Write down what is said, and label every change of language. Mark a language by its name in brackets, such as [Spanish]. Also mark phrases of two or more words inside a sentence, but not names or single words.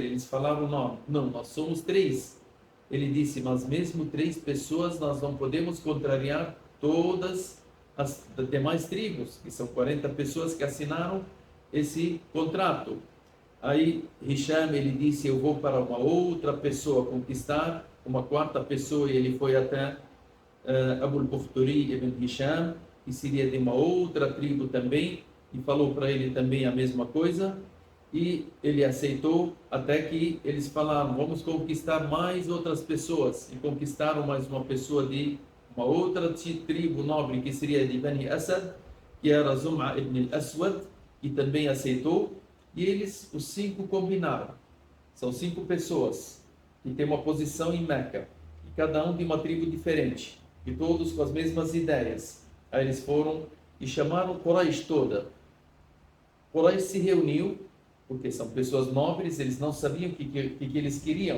[Portuguese] Eles falaram: não, nós somos três. Ele disse: mas mesmo três pessoas nós não podemos contrariar todas as demais tribos, que são 40 pessoas que assinaram esse contrato. Aí Hisham, ele disse: eu vou para uma outra pessoa conquistar, uma quarta pessoa, e ele foi até Abu al-Bukhturi ibn Hisham, que seria de uma outra tribo também, e falou para ele também a mesma coisa, e ele aceitou, até que eles falaram: vamos conquistar mais outras pessoas, e conquistaram mais uma pessoa de uma outra tribo nobre, que seria de Bani Asad, que era Zum'a ibn al-Aswad, que também aceitou, e eles, os 5, combinaram. São 5 pessoas que têm uma posição em Meca, e cada um de uma tribo diferente, e todos com as mesmas ideias. Aí eles foram e chamaram Quraysh toda. Quraysh se reuniu, porque são pessoas nobres, eles não sabiam o que eles queriam.